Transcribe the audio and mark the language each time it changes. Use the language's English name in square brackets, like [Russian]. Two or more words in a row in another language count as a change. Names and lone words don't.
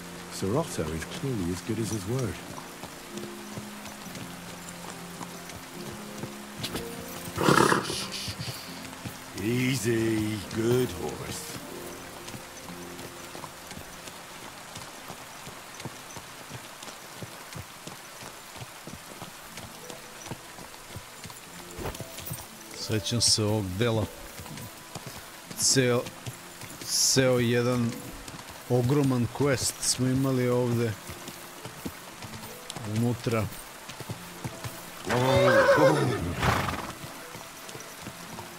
[English] Sir Otto is clearly as good as his word. Easy, good horse. [Serbian] Sećam se ovog dela. Ceo jedan ogroman quest smo imali ovdje unutra.